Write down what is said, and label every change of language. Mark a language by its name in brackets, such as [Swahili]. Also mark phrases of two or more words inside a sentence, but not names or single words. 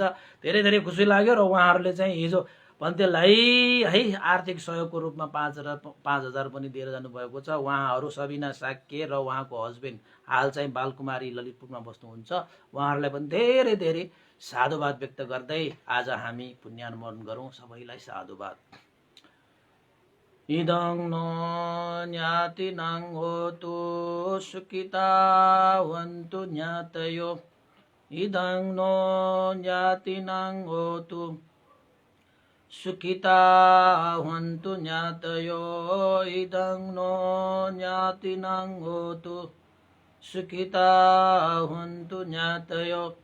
[Nepali] धेरै धेरै खुसी लाग्यो र उहाँहरूले चाहिँ हिजो भन्तेलाई है आर्थिक सहयोगको रूपमा 5,000 पनि दिएर जानुभएको छ। उहाँहरू सबिना साक्य र उहाँको हस्बेन्ड हाल चाहिँ बालकुमारी ललितपुरमा बस्नुहुन्छ, उहाँहरूलाई पनि धेरै धेरै साधुवाद व्यक्त गर्दै आज हामी पुण्यानुमोदन गरौँ। सबैलाई साधुवाद। [Sanskrit] इदं नो ज्ञातिनां होतु सुखिता वन्तु ज्ञातयो, इदं नो ज्ञातिनां होतु सुखिता वन्तु ज्ञातयो, इदं नो ज्ञातिनां होतु सुखिता वन्तु ज्ञातयो।